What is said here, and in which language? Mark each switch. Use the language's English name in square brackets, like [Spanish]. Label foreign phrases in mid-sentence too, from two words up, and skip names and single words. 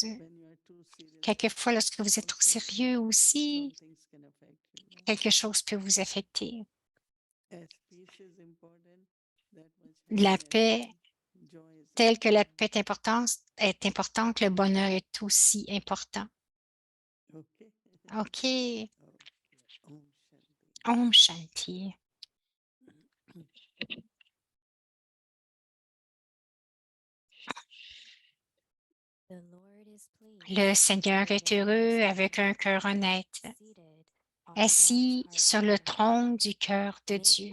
[French] Quelquefois, lorsque vous êtes trop sérieux aussi, quelque chose peut vous affecter. La paix, telle que la paix est importante, le bonheur est aussi important. [Hindi] OK. Om Shanti. [French] Le Seigneur est heureux avec un cœur honnête, assis sur le trône du cœur de Dieu.